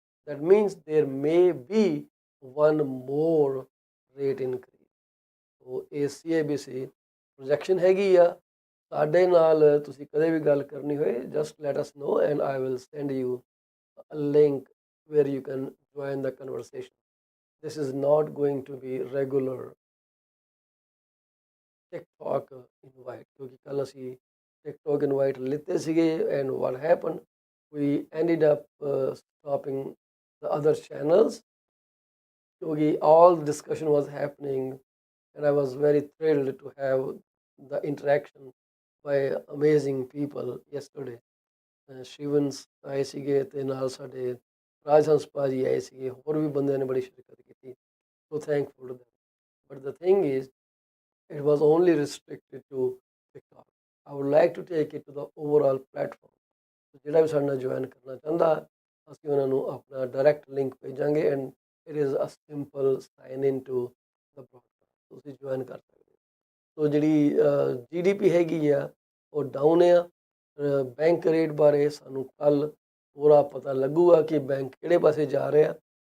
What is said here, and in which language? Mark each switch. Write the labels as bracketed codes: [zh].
[en] That means there may be one more rate increase। [pa] ਉਹ ਇਹ CIBC ਪ੍ਰੋਜੈਕਸ਼ਨ ਹੈਗੀ ਆ। ਸਾਡੇ ਨਾਲ ਤੁਸੀਂ ਕਦੇ ਵੀ ਗੱਲ ਕਰਨੀ ਹੋਏ, [en] Just let us know and I will send you a link where you can join the conversation. This is not going to be regular TikTok invite, [pa] ਕਿਉਂਕਿ ਕੱਲ ਅਸੀਂ TikTok invite ਲਿੱਤੇ ਸੀਗੇ [en] and what happened, we ended up stopping the other channels because all the discussion was happening and I was very thrilled to have the interaction by amazing people yesterday. [pa] ਸ਼ਿਵਨਸ ਆਏ ਸੀਗੇ ਤੇ ਨਾਲ ਸਾਡੇ ਰਾਜਹੰਸ ਭਾਜੀ ਆਏ ਸੀਗੇ, ਹੋਰ ਵੀ ਬੰਦਿਆਂ ਨੇ ਬੜੀ ਸ਼ਿਰਕਤ ਕੀਤੀ, [en] So thankful to them. But the thing is it was only restricted to TikTok. I would like to take it to the overall platform. [pa] ਜਿਹੜਾ ਵੀ ਸਾਡੇ ਨਾਲ ਜੁਆਇਨ ਕਰਨਾ ਚਾਹੁੰਦਾ ਅਸੀਂ ਉਹਨਾਂ ਨੂੰ ਆਪਣਾ ਡਾਇਰੈਕਟ ਲਿੰਕ ਭੇਜਾਂਗੇ [en] and it is a simple sign in to the broadcast, [pa] ਤੁਸੀਂ ਜੁਆਇਨ ਕਰ ਸਕਦੇ ਹੋ। ਸੋ ਜਿਹੜੀ GDP ਹੈਗੀ ਆ ਉਹ ਡਾਊਨ ਆ। ਬੈਂਕ ਰੇਟ ਬਾਰੇ ਸਾਨੂੰ ਕੱਲ੍ਹ ਪੂਰਾ ਪਤਾ ਲੱਗੂਗਾ ਕਿ ਬੈਂਕ ਕਿਹੜੇ ਪਾਸੇ ਜਾ ਰਿਹਾ।